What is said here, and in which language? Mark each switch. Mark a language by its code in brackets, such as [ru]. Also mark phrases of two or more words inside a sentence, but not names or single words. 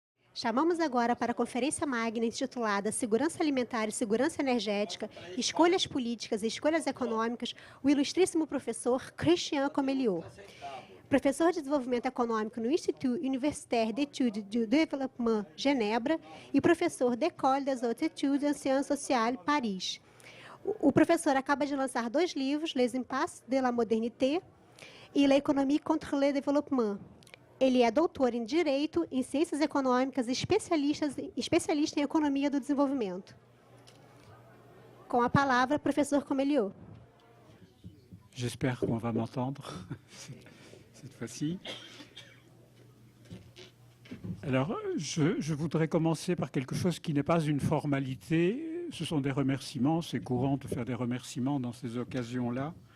[pt] Chamamos agora para a conferência magna intitulada Segurança Alimentar e Segurança Energética, Escolhas Políticas e Escolhas Econômicas, o ilustríssimo professor Christian Comeliot, professor de Desenvolvimento Econômico no Institut Universitaire d'Études du Développement, Genebra, e professor d'École des Hautes Études en Sciences Sociales, Paris. O professor acaba de lançar 2 livros, Les Impasses de la Modernité e L'économie contre le développement. Ele é doutor em Direito, em Ciências Econômicas e especialista em Economia do Desenvolvimento. Com a palavra, professor Comeliot. [fr] J'espère qu'on va m'entendre cette fois-ci. Alors, je voudrais commencer par quelque chose qui n'est pas une formalité. Ce sont des remerciements. C'est courant de faire des remerciements dans ces occasions-là.